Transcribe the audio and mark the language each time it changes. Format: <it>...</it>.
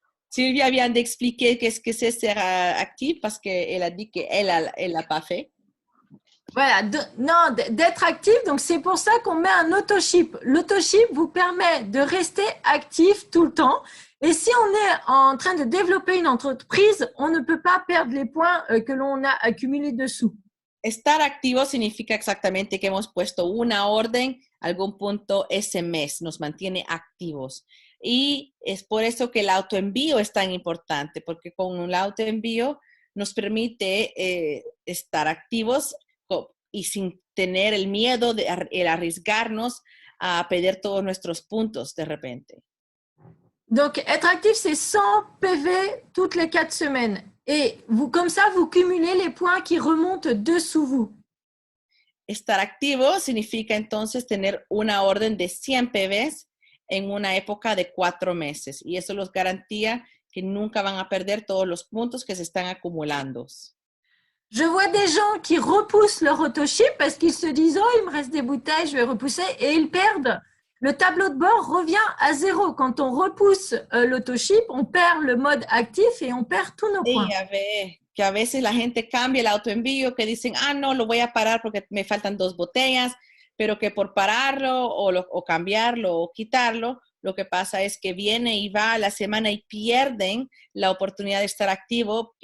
<fr>Silvia vient d'expliquer qu'est-ce que c'est</fr> <es>ser</es> <fr>actif parce qu'elle a dit qu'elle n'a pas fait. Voilà, non, d'être actif, donc c'est pour ça qu'on met un autoship. L'autoship vous permet de rester actif tout le temps. Et si on est en train de développer une entreprise, on ne peut pas perdre les points que l'on a accumulés dessous.</fr> <es>Estar activo significa exactamente que hemos puesto una orden, algún punto ese mes, nos mantiene activos. Y es por eso que el autoenvío es tan importante, porque con el autoenvío nos permite estar activos y sin tener el miedo de arriesgarnos a perder todos nuestros puntos de repente.</es> <fr>Donc, être actif, c'est 100 PV toutes les 4 semaines. Et vous, comme ça, vous cumulez les points qui remontent dessous vous.</fr> <es>Estar activo significa entonces tener una orden de 100 PVs en una época de 4 meses. Y eso los garantía que nunca van a perder todos los puntos que se están acumulando.</es> <fr>Je vois des gens qui repoussent leur autoship parce qu'ils se disent « Oh, il me reste des bouteilles, je vais repousser » et ils perdent. Le tableau de bord revient à 0. Quand on repousse l'autoship, on perd le mode actif et on perd tous nos points.</fr> <es>Sí, que a veces la gente cambia el autoenvío, que dicen, no, lo voy a parar porque me faltan 2 botellas, pero que por pararlo o cambiarlo o quitarlo, lo que pasa es que viene y va a la semana y pierden la oportunidad de estar activo.</es>